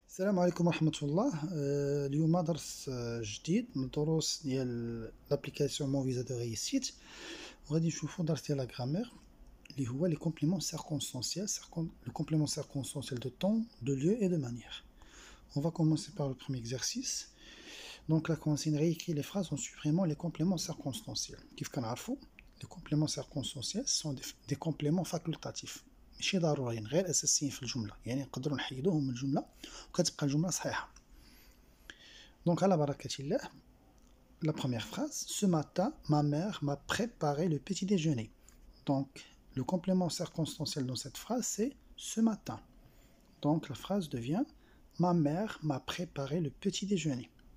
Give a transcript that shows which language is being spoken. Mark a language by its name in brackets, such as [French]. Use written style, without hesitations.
[Arabic] السلام عليكم ورحمة الله. اليوم درس جديد من دروس ديال لابليكاسيون مون فيزا دو ريسيت، وغادي نشوفو درس ديال لا غرامير اللي هو لي كومبليمون سيركونستانسيال، [French] le complément circonstanciel de temps, de lieu et de manière. On va commencer par le premier exercice. Donc là, commencer à réécrire les phrases en supprimant les compléments circonstanciels. [Arabic] كيف كنعرفو [French] les compléments circonstanciels sont des compléments facultatifs، [Arabic] ماشي ضروريين، غير اساسيين في الجمله، يعني نقدروا نحيدوهم من الجمله وكتبقى الجمله صحيحه. دونك على بركه الله. [French] La première phrase: ce matin ma mère m'a préparé le petit déjeuner. Donc le complément circonstanciel dans cette phrase c'est ce matin. Donc la phrase devient ma mère m'a préparé le petit déjeuner.